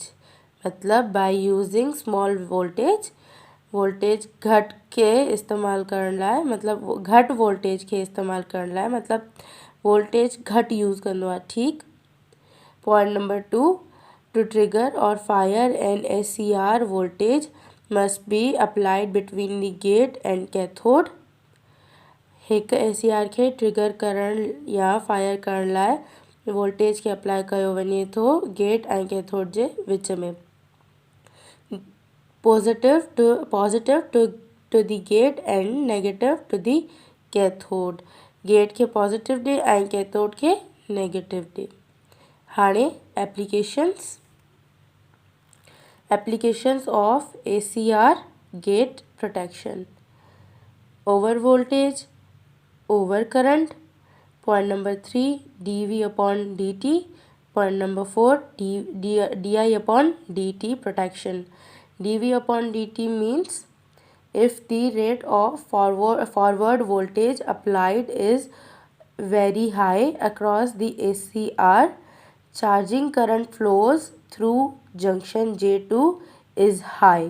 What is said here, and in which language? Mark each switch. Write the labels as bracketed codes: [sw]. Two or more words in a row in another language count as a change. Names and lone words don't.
[en] मतलब by using small voltage, [sd] वोल्टेज घट के इस्तेमाल करण लाइ मतलब घट वोल्टेज के इस्तेमाल करण लाइ मतलब वोल्टेज घट यूज़ कंदो आहे. ठीकु. [en] Point number 2, to trigger or fire an ACR voltage must be applied between the gate and cathode. [sd] हिकु ACR खे ट्रिगर करण या फायर करण लाइ वोल्टेज खे अप्लाई कयो वञे थो गेट ऐं कैथोड जे विच में। [en] Positive to the gate and negative to the cathode. [sd] गेट खे पॉजिटिव ॾे ऐं कैथोड खे नेगेटिव ॾे। [en] हाणे applications of ACR gate protection. Over voltage, over current. Point number 3, dV upon dt. Point number 4, di upon dt protection. dV upon dt means if the rate of forward voltage applied is very high across the ACR, charging current flows through junction J2 is high.